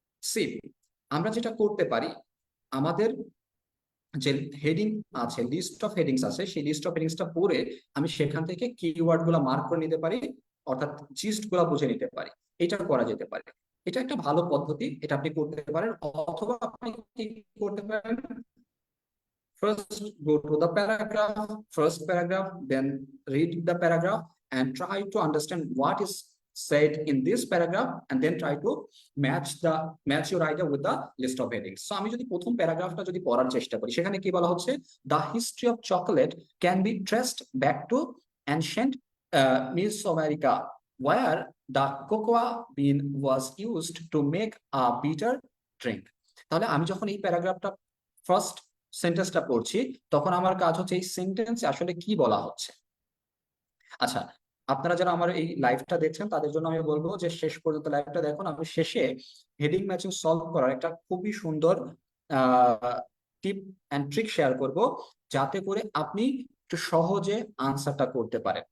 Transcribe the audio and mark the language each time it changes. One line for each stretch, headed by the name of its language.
Bangla: C, আমরা যেটা করতে পারি, আমাদের যে হেডিং আছে, লিস্ট অফ হেডিংস আছে, সেই লিস্ট অফ হেডিংসটা পড়ে আমি সেখান থেকে কিওয়ার্ড গুলা মার্ক করে নিতে পারি, অর্থাৎ জিস্ট গুলা বুঝে নিতে পারি। এটা করা যেতে পারে, এটা একটা ভালো পদ্ধতি, এটা আপনি করতে পারেন। অথবা আপনি কি করতে পারেন,
English: first go to the paragraph, first paragraph, then read the paragraph and try to understand what is said in this paragraph and then try to match your idea with the list of headings. So
Bangla: আমি যদি প্রথম প্যারাগ্রাফটা যদি পড়ার চেষ্টা করি, সেখানে কি বলা হচ্ছে,
English: the history of chocolate can be traced back to ancient Mesoamerica where the cocoa bean was used to make a bitter drink.
Bangla: তাহলে আমি যখন এই প্যারাগ্রাফটা ফার্স্ট সেন্টেন্সটা পড়ছি তখন আমার কাজ হচ্ছে এই সেন্টেন্সে আসলে কি বলা হচ্ছে। আচ্ছা, আপনারা যারা আমার এই লাইভটা দেখছেন তাদের জন্য আমি বলবো যে শেষ পর্যন্ত লাইভটা দেখুন। আমি শেষে হেডিং ম্যাচিং সলভ করার একটা খুবই সুন্দর টিপ অ্যান্ড ট্রিক শেয়ার করব, যাতে করে আপনি একটু সহজে আনসারটা করতে পারেন।